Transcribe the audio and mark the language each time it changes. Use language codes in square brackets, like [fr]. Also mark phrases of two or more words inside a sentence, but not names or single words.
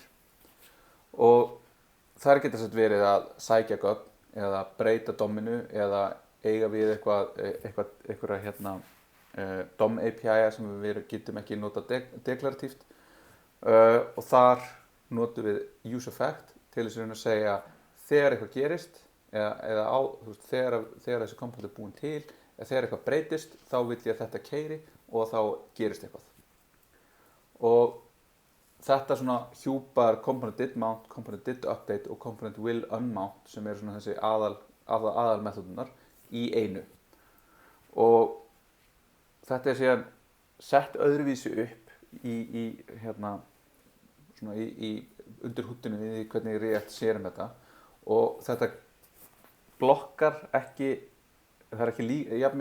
[is] Og þar getur þess að verið að sækja gögn eða breyta DOM-inu eða eiga við einhverja DOM API sem við getum ekki nota deklaratíft og þar notum við [en] use effect [is] til þess að segja þegar eitthvað gerist eða á, þú veist, þegar þessi komponent er búin til, eða þegar eitthvað breytist, þá vil ég að þetta keyri og þá gerist eitthvað. Og þetta svona hjúpar [en] component did mount, component did update [is] og [en] component will unmount [is] sem eru svona þessi aðal methodunar í einu. Og þetta er síðan sett öðruvísi upp undir húddinu í hvernig React sér þetta, og þetta blokkar ekki, það er ekki jafn